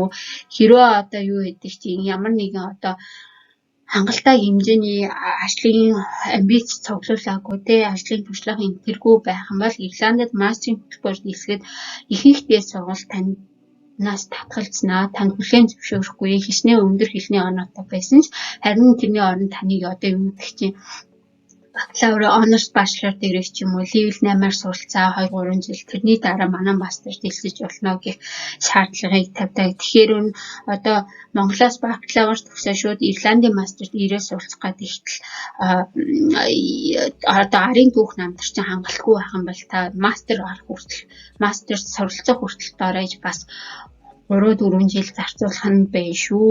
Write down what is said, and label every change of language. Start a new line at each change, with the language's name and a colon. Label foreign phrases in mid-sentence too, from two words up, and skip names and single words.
Mongolian: Хэрвээ одоо юу гэдэг чинь ямар нэгэн одоо хангалттай хэмжээний ажлын амбиц цуглуулаагүй ажлын туршлагын тэргүй байх юм бол Ирландд мастерын хөтөлбөрт элсгээд ихэнхдээ сургалт танаас татгалзнаа. Танд хүлээн зөвшөөрөхгүй хичнээн өндөр хэлний оноотой байсан ч харин тэрний оронд таныг одоо юу гэдэг чинь бакалавр
English: honors bachelor degree
Mongolian: ч юм уу level 8-аар суралцаа 2-3 жил тэрний дараа манай мастерт элсэж болно гэх шаардлагыг тавьдаг. Тэгэхээр одоо Монголоос бакалавр төгсөө шууд Ирландын мастерт ирээ суралцах гэдэг ихтэл одоо арын түүх намтар чинь хангалтгүй байх юм бол та мастер авах хүртэл мастерт суралцах хүртэл доорож бас 3-4 жил зарцуулах нь байна шүү.